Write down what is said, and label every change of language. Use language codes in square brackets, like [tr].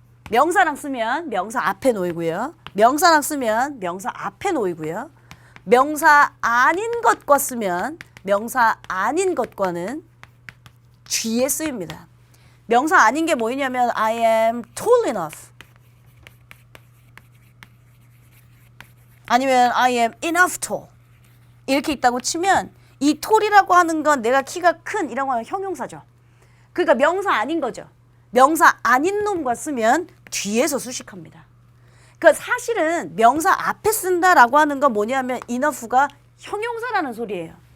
[ko] 명사랑 쓰면 명사 앞에 놓이고요. 명사랑 쓰면 명사 앞에 놓이고요. 명사 아닌 것과 쓰면 명사 아닌 것과는 뒤에 쓰입니다. 명사 아닌 게 뭐냐면 [en] I am tall enough. [ko] 아니면 [en] I am enough tall. [ko] 이렇게 있다고 치면 이 tall이라고 하는 건 내가 키가 큰 이라고 하는 형용사죠. 그러니까 명사 아닌 거죠. 명사 아닌 놈과 쓰면 뒤에서 수식합니다. 그러니까 사실은 명사 앞에 쓴다라고 하는 건 뭐냐면 enough가 형용사라는 소리예요.